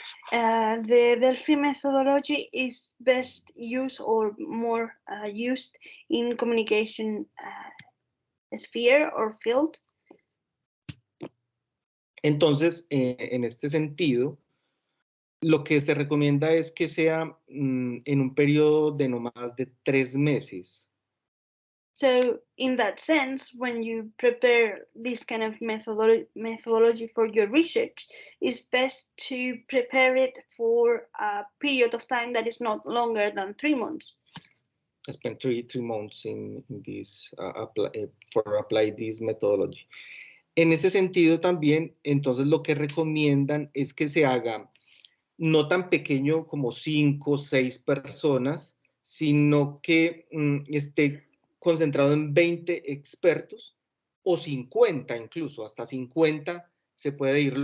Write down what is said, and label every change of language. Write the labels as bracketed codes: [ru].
[en] The Delphi methodology is best used or more used in communication sphere or field. [es] Entonces, en este sentido, lo que se recomienda es que sea en un periodo de no más de 3 meses. [en] So in that sense, when you prepare this kind of methodology for your research, it's best to prepare it for a period of time that is not longer than 3 months. I spent three months in this, for apply this methodology. [es] En ese sentido también, entonces lo que recomiendan es que se haga no tan pequeño como 5 o 6 personas, sino que esté concentrado en 20 expertos o 50 incluso, hasta 50 se puede ir.